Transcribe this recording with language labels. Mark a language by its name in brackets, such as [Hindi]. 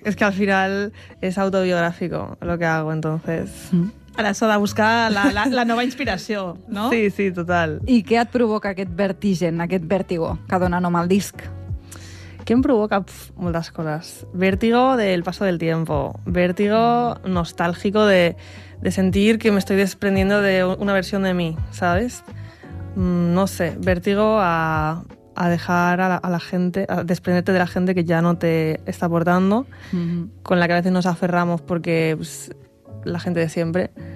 [Spanish] Es que al final es autobiográfico lo que hago, entonces... Mm. [Catalan] Ara s'ha de buscar la nova inspiració, no? Sí, sí, total. I què et provoca aquest vertigen, aquest vértigo que dona nom al disc? Què em provoca? Pff, moltes coses. [Spanish] Vértigo del paso del tiempo. Vértigo nostálgico de sentir que me estoy desprendiendo de una versión de mí, ¿sabes? No sé, vértigo a dejar a la gente, a desprenderte de la gente que ya no te está aportando, uh-huh, con la que a veces nos aferramos porque pues, la gente de siempre.